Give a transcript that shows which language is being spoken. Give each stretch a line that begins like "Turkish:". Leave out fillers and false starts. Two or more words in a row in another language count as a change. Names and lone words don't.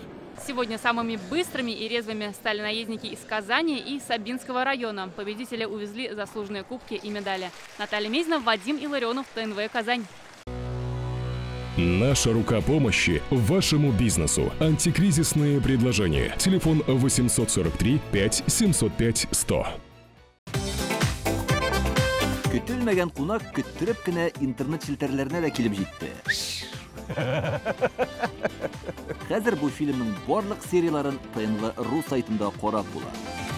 Russian: Сегодня самыми быстрыми и резвыми стали наездники из Казани и Сабинского района. Победители увезли заслуженные кубки и медали. Наталья Мезина, Вадим Илларионов, ТНВ «Казань». Наша рука помощи вашему бизнесу. Антикризисные предложения. Телефон 843 5 705 100.
Tatar: Көтелмәгән кунак көттөреп кенә интернет челтәрләренә дә килеп җитте. Хәзер бу фильмның барлык серияларын ТНВ.ру сайтында карап була.